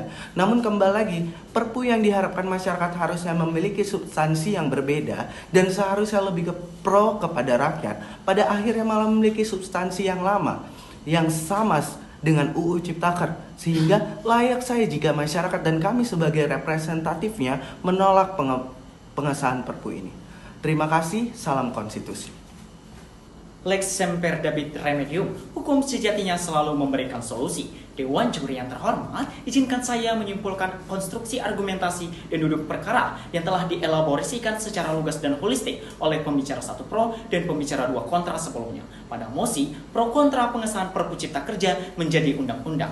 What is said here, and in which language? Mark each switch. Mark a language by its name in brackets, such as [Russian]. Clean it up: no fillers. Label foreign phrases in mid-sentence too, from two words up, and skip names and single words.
[Indonesian] Namun kembali lagi, perpu yang diharapkan masyarakat harusnya memiliki substansi yang berbeda dan seharusnya lebih pro kepada rakyat. Pada akhirnya malah memiliki substansi yang lama, yang sama dengan UU Ciptaker, sehingga layak saya jika masyarakat dan kami sebagai representatifnya menolak pengesahan perpu ini. Terima kasih, salam konstitusi. [Latin] Lex semper David remedium, [Indonesian] hukum sejatinya selalu memberikan solusi. Dewan Juri yang terhormat, izinkan saya menyimpulkan konstruksi argumentasi dan duduk perkara yang telah dielaborasikan secara lugas dan holistik oleh pembicara 1 pro dan pembicara 2 kontra sebelumnya pada mosi pro kontra pengesahan Perpu Cipta Kerja menjadi undang-undang.